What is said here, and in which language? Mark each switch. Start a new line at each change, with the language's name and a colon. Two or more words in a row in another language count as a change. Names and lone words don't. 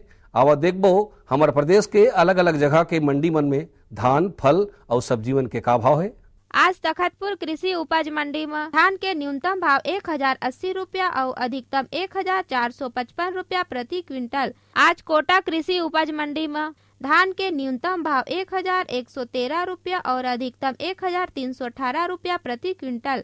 Chhattisgarhi: आवा देखबो हमारे प्रदेश के अलग अलग जगह के मंडी मन में धान, फल और सब्जी मन के का भाव है। आज तखतपुर कृषि उपज मंडी में धान के न्यूनतम भाव 1,080 रुपया और अधिकतम 1,455 रुपया प्रति क्विंटल। आज कोटा कृषि उपज मंडी में धान के न्यूनतम भाव 1113 रुपया और अधिकतम 1318 रुपया प्रति क्विंटल।